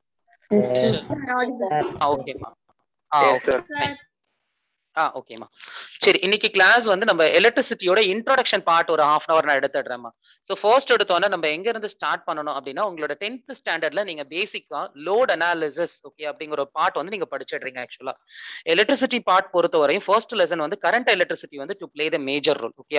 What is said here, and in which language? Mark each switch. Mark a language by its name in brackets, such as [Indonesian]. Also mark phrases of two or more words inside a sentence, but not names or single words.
[English] Yes, sir. Okay ma. Yes, Okay. sir. Okay ma. [Tamil] சரி, இன்னைக்கு கிளாஸ் வந்து நம்ம எலக்ட்ரிசிட்டியோட [English] introduction part [Tamil] ஒரு [English] half an hour [Tamil] நான் எடுத்துடுறேன்மா. [English] so first [Tamil] எடுத்தோன்னே நம்ம எங்க இருந்து ஸ்டார்ட் பண்ணணும் அப்படின்னா, உங்களோட [English] 10th standard [Tamil] நீங்க [English] basically load analysis okay [Tamil] அப்படிங்கிற ஒரு பார்ட் வந்து நீங்க படிச்சிடுறீங்க ஆக்சுவலா. எலக்ட்ரிசிட்டி பார்ட் பொறுத்தவரையும் [English] first lesson [Tamil] வந்து [English] current electricity [Tamil] வந்து [English] to play the major role okay.